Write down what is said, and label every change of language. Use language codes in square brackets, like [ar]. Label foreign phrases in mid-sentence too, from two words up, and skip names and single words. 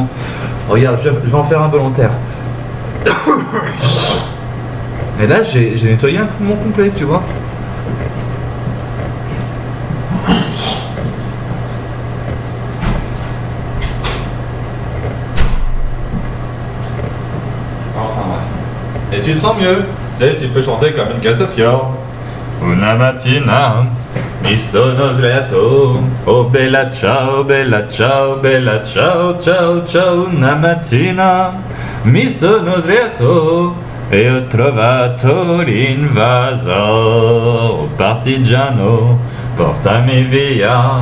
[fr] Regarde, je vais en faire un volontaire. Et là, j'ai nettoyé un poumon complet, tu vois. Enfin bref. Et tu te sens mieux. Tu sais, tu peux chanter comme une Castafiore. [it] Una mattina mi sono svegliato, oh bella ciao, bella ciao, ciao, ciao. Una mattina mi sono svegliato e ho trovato l'invaso, oh partigiano, portami via.